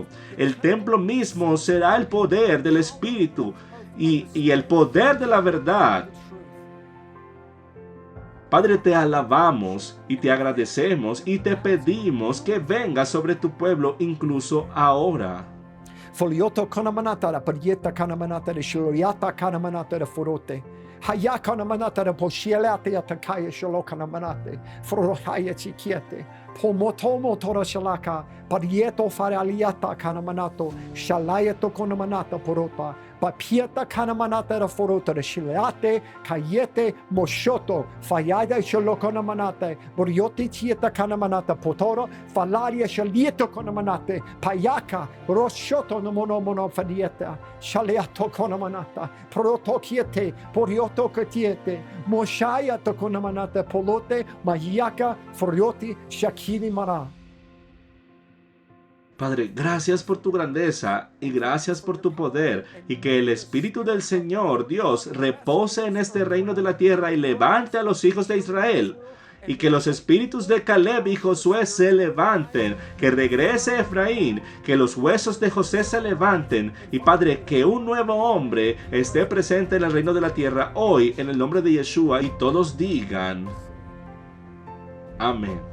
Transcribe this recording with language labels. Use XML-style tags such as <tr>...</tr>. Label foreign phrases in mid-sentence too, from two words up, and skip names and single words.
<es>El templo mismo será el poder del Espíritu y el poder de la verdad. Padre, te alabamos y te agradecemos y te pedimos que vengas sobre tu pueblo incluso ahora. Folioto kanamanata la parieta kanamanata de shuriata kanamanata de forote. Hayakana manata de poshielate atakaya shalokana manate. Forohaya chiquiete. Pomotomo toro shalaka. Parieto fare aliata kana manato. Shalayeto kona manata porota. Papieta kana manata da forota de shileate. Kayete moshoto. Fayada shalokana manate. Borioti chieta kana manata potoro. Falaria shalieto kona manate. Payaka. Roshoto no mono fadieta. Shaleato kona manata. Proto kiete. Porioto ketiete. Moshaya to kona manata polote. Mayaka. Forioti shakini mara. Padre, gracias por tu grandeza y gracias por tu poder, y que el Espíritu del Señor Dios repose en este reino de la tierra y levante a los hijos de Israel. Y que los espíritus de Caleb y Josué se levanten, que regrese Efraín, que los huesos de José se levanten, y Padre, que un nuevo hombre esté presente en el reino de la tierra hoy, en el nombre de Yeshua, y todos digan amén.</es>